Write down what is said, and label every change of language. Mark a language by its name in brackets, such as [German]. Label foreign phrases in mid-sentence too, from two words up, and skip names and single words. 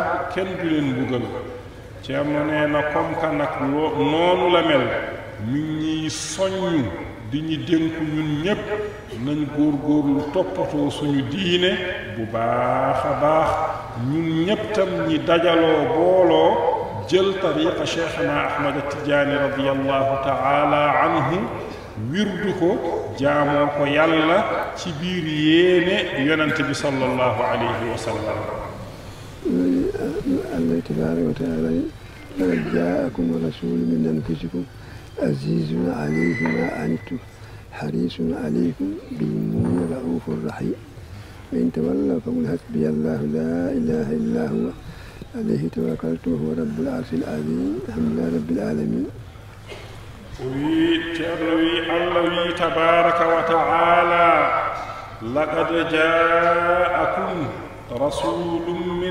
[Wolof] kenn du leen mbugal Ceerno nee na [French] comme que [Wolof] nag noonu la mel mi ngi soññu di ñu dénku ñun ñépp nañ góorgóorlu toppatoo suñu diine bu baax a baax ñun ñépp tam ñi dajaloo booloo jël tariqa cheikhana ahmad tidiane [Arabic] رضي الله تعالى عنه [Wolof] wirdu ko jaamoo ko yàlla ci biir yéene yonente bi [Arabic] صلى الله عليه وسلم الله تبارك وتعالى لقد جاءكم رسول من أنفسكم عزيز عليه ما عنتم حريص عليكم بالمؤمنين رؤوف رحيم وإن تولوا فقل حسبي الله لا إله إلا هو عليه توكلت وهو رب العرش العظيم الحمد لله رب العالمين Allah wi تبارك وتعالى لقد جاءكم رسول من